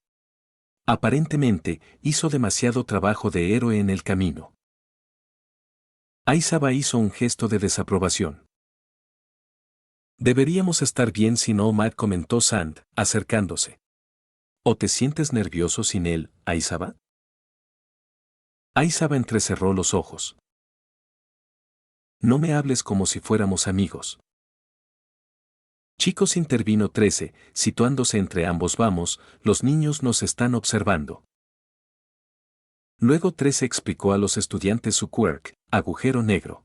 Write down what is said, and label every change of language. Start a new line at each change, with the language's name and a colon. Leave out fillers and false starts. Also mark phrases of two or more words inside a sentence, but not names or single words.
Spanish: Aparentemente, hizo demasiado trabajo de héroe en el camino. Aisaba hizo un gesto de desaprobación. Deberíamos estar bien si no, Omad, comentó Sand, acercándose. ¿O te sientes nervioso sin él, Aisaba? Aisaba entrecerró los ojos. No me hables como si fuéramos amigos. Chicos, intervino 13, situándose entre ambos. Vamos, los niños nos están observando. Luego 13 explicó a los estudiantes su quirk, agujero negro.